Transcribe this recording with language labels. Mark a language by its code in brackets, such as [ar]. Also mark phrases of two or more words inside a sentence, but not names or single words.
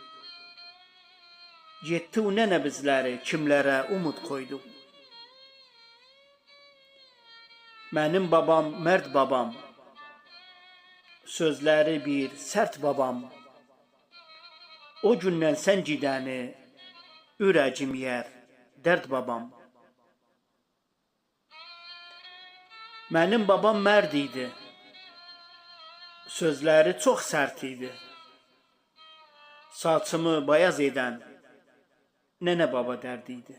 [tr] Yetti o nene bizleri, kimlere umut koydu. Benim babam mert babam, sözleri bir sert babam. [az] O günden sen gidəni, ürəcim yer, dərd babam. Mənim babam mərd idi, sözləri çox sərt idi. Saçımı bayaz edən, nənə baba dərdi idi.